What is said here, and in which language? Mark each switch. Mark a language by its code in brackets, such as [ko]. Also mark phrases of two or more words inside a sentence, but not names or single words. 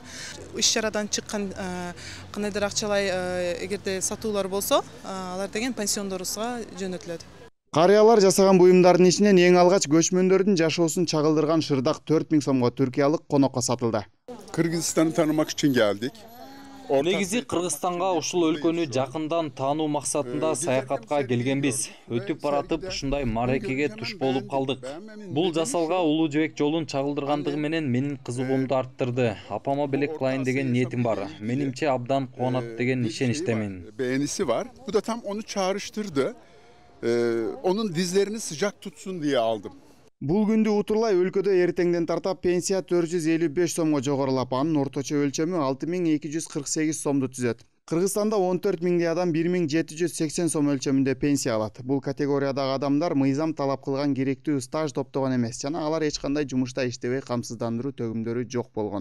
[ky] Иш-чарадан чыккан кандайдыр акчалай эгерде сатуулар болсо, алар деген пенсиондорубузга жөнөтүлөт. Карыялар жасаган буюмдардын ичинен эң алгач көчмөндөрдүн жашоосун чагылдырган шырдак 4000 сомго түркиялык конокко сатылды. [tr] Кыргызстанды tanımak için geldik. [ky] Негизи Кыргызстанга ушул өлкөнү жакындан таануу максатында саякатка келгенбиз. Өтүп баратып ушундай мааракеге туш болуп калдык. Бул жасалга Улуу Жебек жолун чагылдыргандыгы менен менин кызыгуумду арттырды. Апама белек кылайын деген ниетим бар. Менимче абдан кубанат деген ишеничтемин. [tr] Beğenisi var. Bu da tam onu çağrıştırdı. Onun dizlerini sıcak tutsun diye aldım. [ky] Бул күндү утурлай өлкөдө эртеңден тартап пенсия 455 сомго жогорулап, анын орточо өлчөмү 6248 сомду түзөт. Кыргызстанда 14 миңдей адам 1780 сом өлчөмүндө пенсия алат. Бул категориядагы адамдар мыйзам талап кылган керектүү стаж топтогон эмес жана алар эч кандай жумушта иштебей камсыздандыруу төгүмдөрү жок болгон.